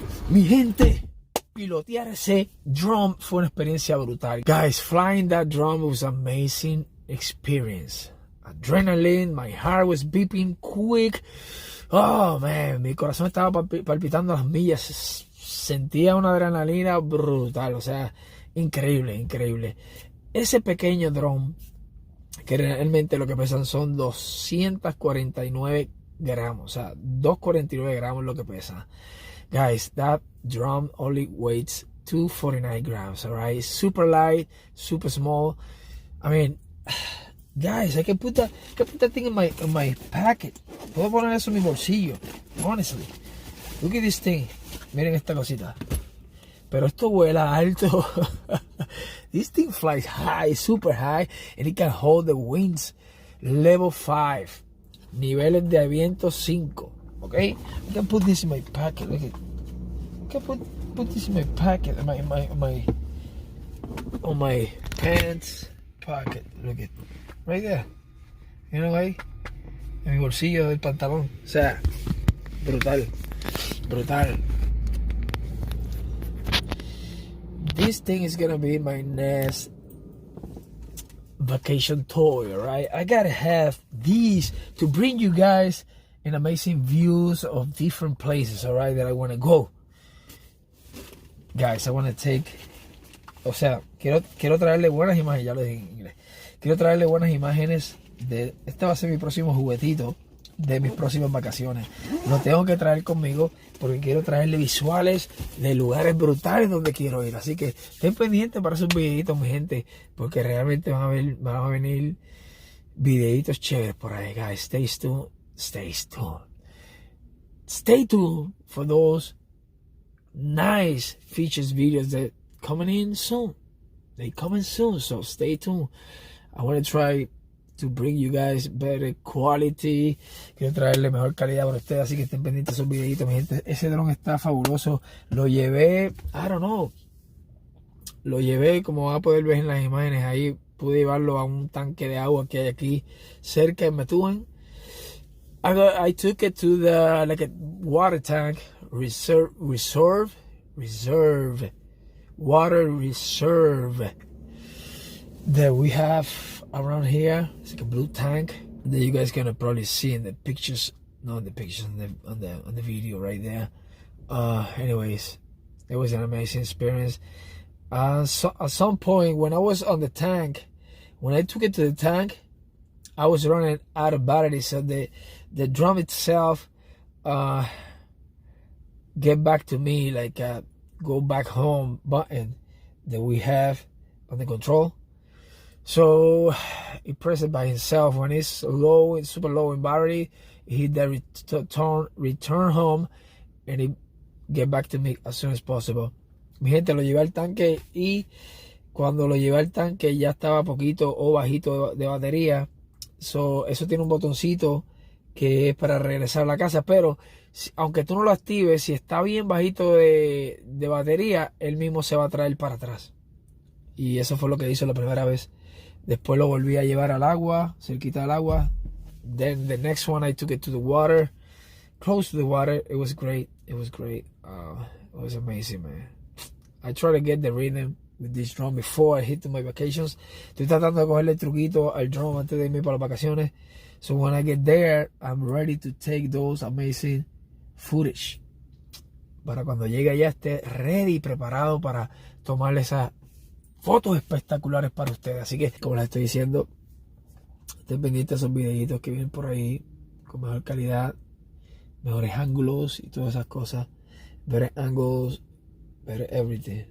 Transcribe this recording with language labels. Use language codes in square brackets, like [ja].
[es] Mi gente, pilotear ese drum fue una experiencia brutal. [en] Guys, flying that drum was an amazing experience. Adrenaline, my heart was beeping quick. Oh man, [es] mi corazón estaba palpitando a las millas. Sentía una adrenalina brutal, o sea, increíble, increíble. Ese pequeño drum, que realmente lo que pesan son 249 gramos, o sea, 249 gramos lo que pesa. [en] Guys, that drum only weighs 249 grams, alright? Super light, super small. I mean, guys, I can put that thing in my pocket. [es] Puedo poner eso en mi bolsillo, honestly. [en] Look at this thing. [es] Miren esta cosita. Pero esto vuela alto. [en] This thing flies high, super high, and it can hold the winds. Level 5. [es] Niveles de viento 5. Okay? [en] I can put this in my pocket. Look at. I can put this in my pocket. On my pants pocket. Look at. Right there. You know, ahí. [es] En mi bolsillo del pantalón. O sea, brutal. Brutal. [en] This thing is gonna be my next vacation toy, right? I gotta have these to bring you guys in amazing views of different places, all right, that I want to go. Guys, I want to take, [es] o sea, quiero traerle buenas imágenes, ya lo dije en inglés. Quiero traerle buenas imágenes de, este va a ser mi próximo juguetito de mis próximas vacaciones. Lo tengo que traer conmigo porque quiero traerle visuales de lugares brutales donde quiero ir. Así que estén pendientes para esos videitos, mi gente, porque realmente van a venir videitos chéveres por ahí, guys. [en] Stay tuned. Stay tuned for those nice features videos that coming in soon. They coming soon, so stay tuned. I want to try to bring you guys better quality. [es] Quiero traerle mejor calidad para ustedes, así que estén pendientes de esos videitos, mi gente. Ese dron está fabuloso. Lo llevé, [en] I don't know. [es] Lo llevé, como van a poder ver en las imágenes ahí, pude llevarlo a un tanque de agua que hay aquí cerca en Methuen. [en] I took it to the like a water tank water reserve that we have around here. It's like a blue tank that you guys gonna probably see in the pictures, not in the pictures, on the video right there. Anyways, it was an amazing experience. So at some point when I was on the tank, when I took it to the tank, I was running out of battery, so the drum itself get back to me, like a go back home button that we have on the control. So he pressed it by himself. When it's low, it's super low in battery, he hit the return home, and it get back to me as soon as possible. [es] Mi gente, lo llevé al tanque y cuando lo llevé al tanque ya estaba poquito o bajito de batería. So, eso tiene un botoncito que es para regresar a la casa, pero aunque tú no lo actives, si está bien bajito de batería, él mismo se va a traer para atrás. Y eso fue lo que hizo la primera vez. Después lo volví a llevar al agua, cerquita del agua. [en] Then the next one I took it to the water, close to the water. It was great. It was great. It was amazing, man. I try to get the rhythm with this drum before I hit to my vacations. [es] Estoy tratando de cogerle el truquito al drum antes de irme para las vacaciones. [en] So when I get there, I'm ready to take those amazing footage. [es] Para cuando llegue allá esté ready, preparado para tomarle esas fotos espectaculares para ustedes. Así que, como les estoy diciendo, estén pendientes de esos videitos que vienen por ahí con mejor calidad, mejores ángulos y todas esas cosas. [en] Better angles, better everything.